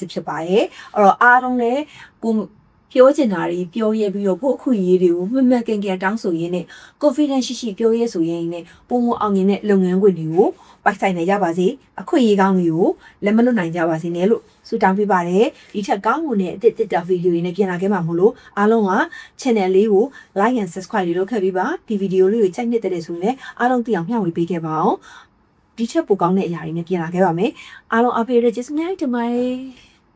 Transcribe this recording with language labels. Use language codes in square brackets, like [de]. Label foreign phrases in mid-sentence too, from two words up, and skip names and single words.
[my] စစ်ဖြစ်ပါရဲ့အဲ့တော့အားလုံးလည်းကိုပြောချင်တာတွေပြောရပြီးတော့ကိုယ့်အခွင့်အရေးတွေကိုမှန်မှန်ကန်ကန်တောင်းဆို ရင်းနဲ့ confidence ရှိပြောရဲဆိုရင်နဲ့ပုံမအောင်ရင်တဲ့လုပ်ငန်းခွင်တွေကိုပိုက်ဆိုင်နေကြပါစေအခွင့်အရေးကောင်းတွေကိုလက်မလွတ်နိုင်ကြပါစေနဲ့လို့ဆုတောင်းပေးပါတယ်ဒီထက်ကောင်းမှုနဲ့အစ်စ်တာဗီဒီယိုတွေနဲ့ပြန်လာခဲ့မှာမို့လို့အားလုံးက channel လေးကို [en] like and subscribe [my] လုပ်ခဲ့ပြီးပါဒီဗီဒီယိုလေးကိုကြိုက်နေတဲ့ဆိုရင်လည်းအားလုံးသိအောင်မျှဝေပေးခဲ့ပါအောင်ဒီချက်ပိုကောင်းတဲ့အရာတွေနဲ့ပြန်လာခဲ့ပါမယ်အားလုံးအားပေးရကျေးဇူးများတင်ပါတယ်